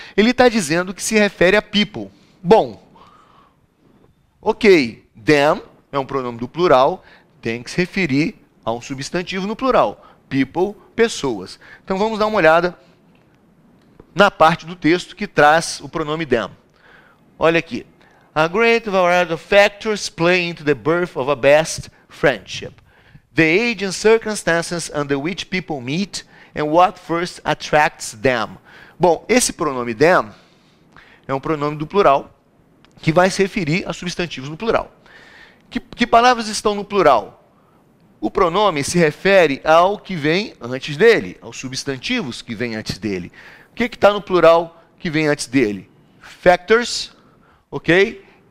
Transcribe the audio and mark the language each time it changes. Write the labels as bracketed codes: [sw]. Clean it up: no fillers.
[pt] Ele está dizendo que se refere a people. Bom, ok, them é um pronome do plural, tem que se referir a um substantivo no plural. People, pessoas. Então vamos dar uma olhada na parte do texto que traz o pronome them. Olha aqui. [en] A great variety of factors play into the birth of a best friendship. The age and circumstances under which people meet and what first attracts them. [pt] Bom, esse pronome them é um pronome do plural que vai se referir a substantivos no plural. Que palavras estão no plural? O pronome se refere ao que vem antes dele, aos substantivos que vêm antes dele. O que está no plural que vem antes dele? Factors, ok?